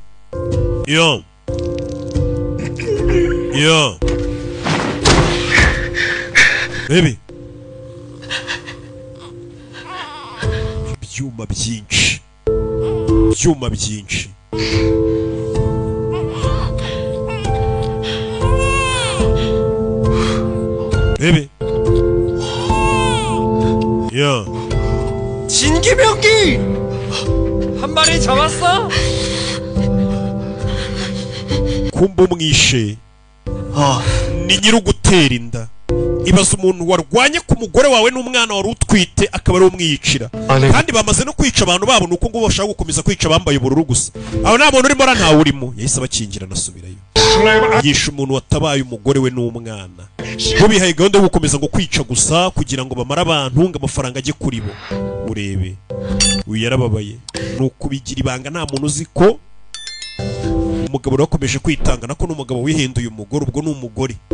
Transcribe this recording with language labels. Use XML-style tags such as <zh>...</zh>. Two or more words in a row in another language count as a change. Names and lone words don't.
<rw>Yo. Bebe. Ibyuma byinshi. Bebe.</rw> <ko>야. 진기병기! 한 마리 잡았어?</ko> <rw>kumba umwishe ni nyirugutera inda ibaza umuntu warwanye ku mugore wawe n'umwana wari utwite akaba ari umwiyicira kandi bamaze no kwica abantu babo nuko ngo bashaka gukomeza kwica bambaye ubururu gusa aho nta muntu urimo ntawe urimo yahise abakingira nasubirayo yishe umuntu watabaye umugore we n'umwana bo bihaye gahunda yo gukomeza ngo kwica gusa kugira ngo bamara abantu ngo amafaranga ajye kuri bo urebe uyu yarababaye nuko bigira ibanga nta muntu uzi ko umugabo rakomeje kwitanga nako n'umugabo wihinduye umugore ubwo n'umugore</rw>